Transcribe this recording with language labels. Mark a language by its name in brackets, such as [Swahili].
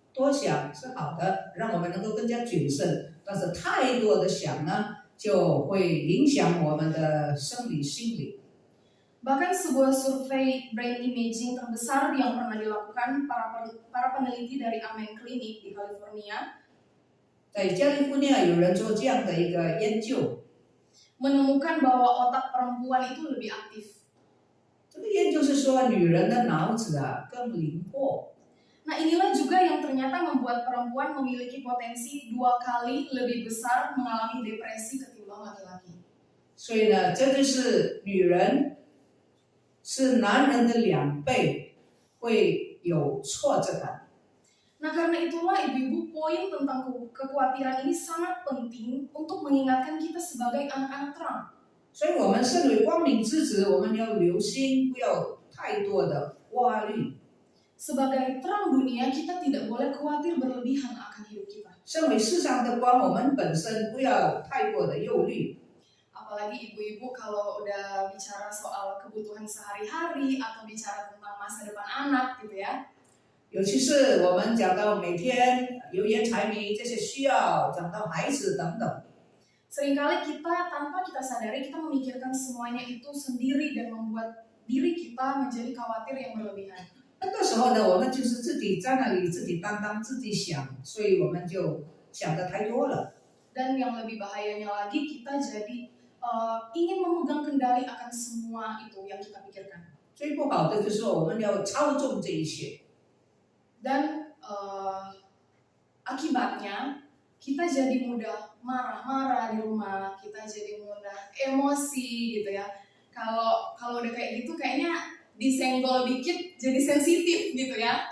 [Chinese] 多想是好的，让我们能够更加谨慎，但是太多的想呢，就会影响我们的生理心理。 [Indonesian] Bahkan sebuah survei brain imaging terbesar yang pernah dilakukan para peneliti dari Amen Clinic di California [Chinese] 在加利福尼亚有人做这样的一个研究， [Indonesian] menemukan bahwa otak perempuan itu lebih aktif. [Chinese] 这个研究是说女人的脑子啊更灵活。 [Indonesian] Nah inilah juga yang ternyata membuat perempuan memiliki potensi 2 kali lebih besar mengalami depresi ketimbang laki-laki. [Chinese] 所以呢，这就是女人是男人的2倍会有挫折感。 [Indonesian] Nah karena itulah ibu-ibu poin tentang kekhawatiran ini sangat penting untuk mengingatkan kita sebagai anak-anak terang. [Chinese] 所以我们身为光明之子，我们要留心，不要太多的挂虑。 [Indonesian] Sebagai terang dunia, kita tidak boleh khawatir berlebihan akan hidup kita. [Chinese] 身为世上的光，我们本身不要太过的忧虑。 [Indonesian] Apalagi ibu-ibu kalau udah bicara soal kebutuhan sehari-hari atau bicara tentang masa depan anak gitu ya. [Chinese] 尤其是我们讲到每天油盐柴米这些需要，讲到孩子等等， [Indonesian] Seringkali kita tanpa kita sadari kita memikirkan semuanya itu sendiri dan membuat diri kita menjadi khawatir yang berlebihan. [Chinese] 那个时候呢，我们就是自己在那里自己担当，自己想，所以我们就想的太多了。 [Indonesian] Dan yang lebih bahayanya lagi kita jadi ingin memegang kendali akan semua itu yang kita pikirkan. [Chinese] 最不好的就是说我们要操纵这一切， [Indonesian] Dan akibatnya kita jadi mudah marah-marah di rumah, kita jadi mudah emosi gitu ya. Kalau udah kayak gitu kayaknya disenggol dikit jadi sensitif gitu ya.